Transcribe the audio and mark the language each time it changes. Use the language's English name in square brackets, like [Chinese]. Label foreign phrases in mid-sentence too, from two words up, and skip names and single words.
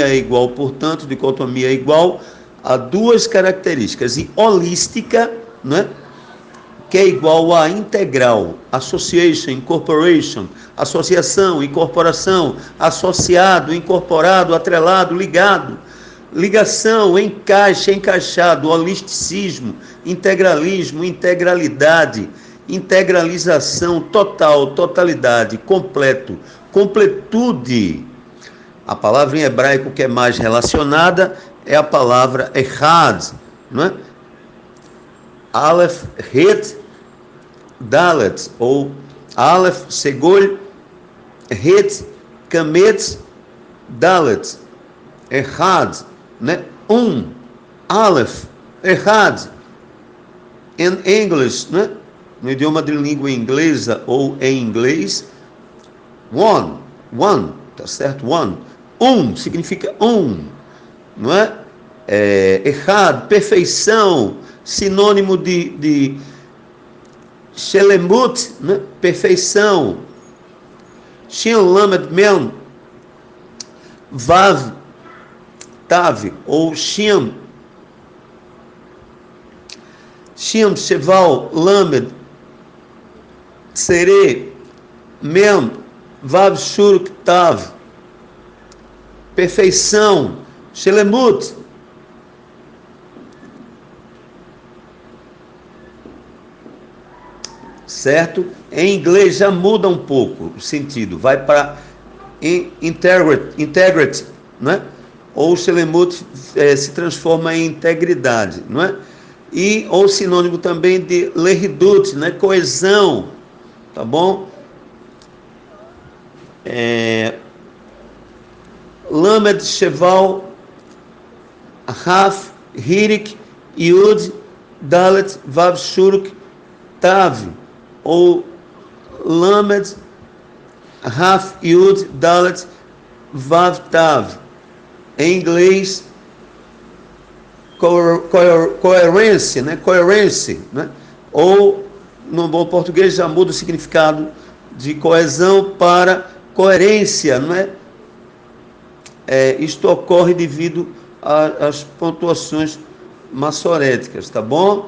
[Portuguese] é igual, portanto, dicotomia é igual a duas características, e holística, né, que é igual a integral, [English] association, incorporation, [Portuguese] associação, incorporação, associado, incorporado, atrelado, ligado, ligação, encaixe, encaixado, holisticismo, integralismo, integralidade, integralização, total, totalidade, completo, completude. A palavra em hebraico que é mais relacionada é a palavra echad, não é? [Hebrew] אלף, חית, דלת, ou אלף, סגול, חית, קמץ, דלת, אחד, né? אלף, אחד. [Portuguese] Em inglês, né? No idioma de língua inglesa ou em inglês, one, tá certo? One, significa não é? Echad, perfeição, sinônimo de Shelemut, né? Perfeição. [Hebrew] שין למד מם, וו, תו, ou שם, שווא, למד, צירה, מם, וו, שורוק, תו, [Portuguese] perfeição, Shelemut. Certo? Em inglês já muda um pouco o sentido, vai para integrity, não é? Ou Shelemut se transforma em integridade, não é? ou sinônimo também de lehidut, né? Coesão, tá bom? [Hebrew] למד, שווא, ריש, חיריק, יוד, דלת, וו, שורוק, תו, ou למד, ריש, יוד, דלת, וו, תו. [Portuguese] Em inglês, coerência, né? Coerência, né? Ou, no bom português, já muda o significado de coesão para coerência, não é? Isto ocorre devido às pontuações maçoréticas, tá bom?